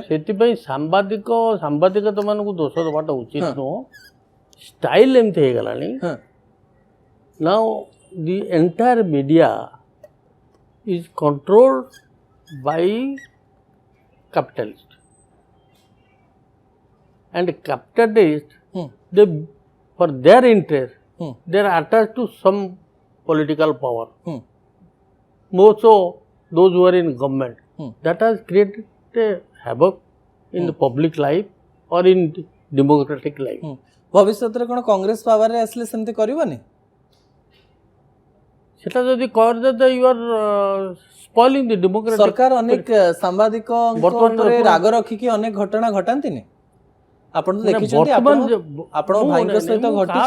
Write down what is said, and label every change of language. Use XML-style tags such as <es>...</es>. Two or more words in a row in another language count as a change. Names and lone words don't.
<or>ସେଥିପାଇଁ ସାମ୍ବାଦିକମାନଙ୍କୁ ଦୋଷ ଦେବାଟା ଉଚିତ ନୁହଁ। ଷ୍ଟାଇଲ ଏମିତି ହେଇଗଲାଣି।</or> <en>now the entire media is controlled by capitalist, and capitalist they for their interest they are attached to some political power, more so those who are in government. That has created a havoc in the public life or in democratic life.</en> <or>ଭବିଷ୍ୟତରେ କ'ଣ କଂଗ୍ରେସ ପାୱାରରେ ଆସିଲେ ସେମିତି କରିବନି? ସେଟା ଯଦି କରିଦେତେ</or> <en>you are spoiling the democratic.</en> <or>ସରକାର ଅନେକ ସାମ୍ବାଦିକଙ୍କ ଉପରେ ରାଗ ରଖିକି ଅନେକ ଘଟଣା ଘଟାନ୍ତିନି? ଆପଣ ତ ଦେଖିଛନ୍ତି, ଆପଣଙ୍କ ଭାଇଙ୍କ ସହିତ ଘଟିଛି।</or>